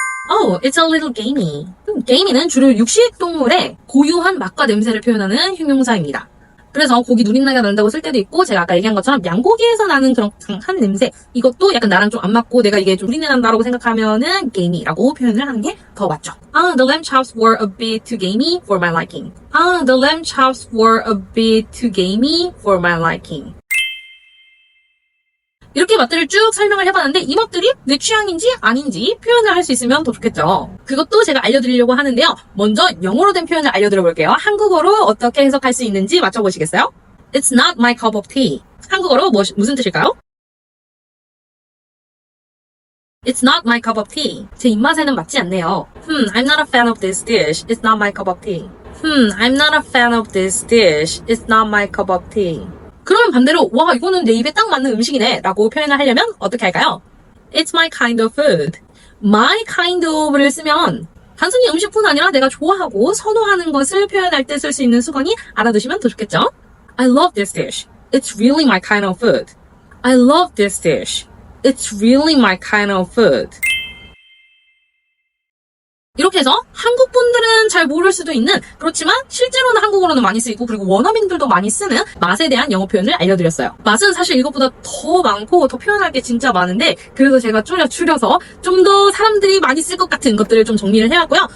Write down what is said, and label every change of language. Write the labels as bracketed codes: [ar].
[en] Oh, it's a little gamey. [ko] gamey는 주로 육식동물의 고유한 맛과 냄새를 표현하는 형용사입니다. 그래서 고기 누린내가 난다고 쓸 때도 있고 제가 아까 얘기한 것처럼 양고기에서 나는 그런 강한 냄새 이것도 약간 나랑 좀 안 맞고 내가 이게 좀 누린내 난다라고 생각하면은 gamey라고 표현을 하는 게 더 맞죠. [en] The lamb chops were a bit too gamey for my liking. The lamb chops were a bit too gamey for my liking. [ko] 이렇게 맛들을 쭉 설명을 해봤는데 이 맛들이 내 취향인지 아닌지 표현을 할 수 있으면 더 좋겠죠. 그것도 제가 알려드리려고 하는데요. 먼저 영어로 된 표현을 알려드려 볼게요. 한국어로 어떻게 해석할 수 있는지 맞춰보시겠어요? [en] It's not my cup of tea. [ko] 한국어로 무슨 뜻일까요? [en] It's not my cup of tea. [ko] 제 입맛에는 맞지 않네요. [en] I'm not a fan of this dish. It's not my cup of tea. I'm not a fan of this dish. It's not my cup of tea. [ko] 그러면 반대로 와 이거는 내 입에 딱 맞는 음식이네 라고 표현을 하려면 어떻게 할까요? [en] It's my kind of food. My kind of [ko] 를 쓰면 단순히 음식뿐 아니라 내가 좋아하고 선호하는 것을 표현할 때 쓸 수 있는 수건이 알아두시면 더 좋겠죠? [en] I love this dish. It's really my kind of food. I love this dish. It's really my kind of food. [ko] 이렇게 해서 한국 분들은 잘 모를 수도 있는 그렇지만 실제로는 한국어로는 많이 쓰이고 그리고 원어민들도 많이 쓰는 맛에 대한 영어 표현을 알려드렸어요. 맛은 사실 이것보다 더 많고 더 표현할 게 진짜 많은데 그래서 제가 줄여서 좀 더 사람들이 많이 쓸 것 같은 것들을 좀 정리를 해왔고요.